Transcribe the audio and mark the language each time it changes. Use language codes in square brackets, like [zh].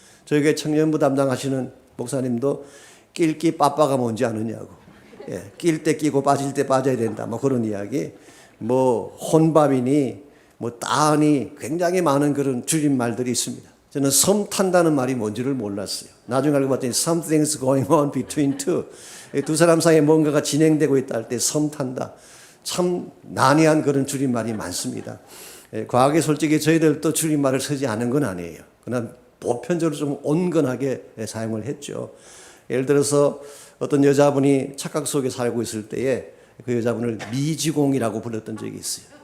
[ko] 저희 교회 청년부 담당하시는 목사님도 낄끼 빠빠가 뭔지 아느냐고. 예, 낄 때 끼고 빠질 때 빠져야 된다 뭐 그런 이야기. 뭐 혼밥이니 뭐 따니 굉장히 많은 그런 줄임말들이 있습니다. 저는 섬 탄다는 말이 뭔지를 몰랐어요. [en] 나중에 알고 봤더니 something's going on between two. [ko] 두 사람 사이에 뭔가가 진행되고 있다 할 때 섬 탄다. 참 난해한 그런 줄임말이 많습니다. 과거에 솔직히 저희들도 줄임말을 쓰지 않은 건 아니에요. 그러나 보편적으로 좀 온건하게 사용을 했죠. 예를 들어서 어떤 여자분이 착각 속에 살고 있을 때에 그 여자분을 미지공이라고 불렀던 적이 있어요.